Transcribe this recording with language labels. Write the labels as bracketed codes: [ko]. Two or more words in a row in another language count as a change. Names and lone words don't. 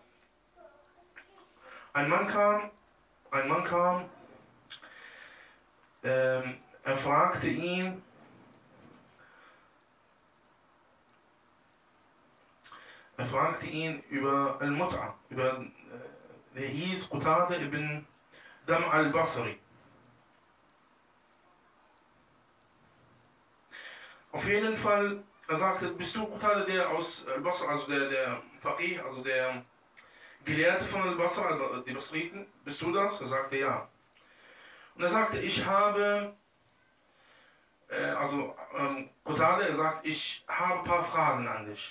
[de] Ein Mann kam, er fragte ihn, über Al-Mut'a, der hieß Qatada ibn Dam al-Basri. Auf jeden Fall, er sagte, bist du Qatada, der aus Al-Basra, also der Faqih, also der Gelehrte von Al-Basra, die Basriten, bist du das? Er sagte, ja. Und er sagte, ich habe, Qatada, er sagt, ich habe ein paar Fragen an dich.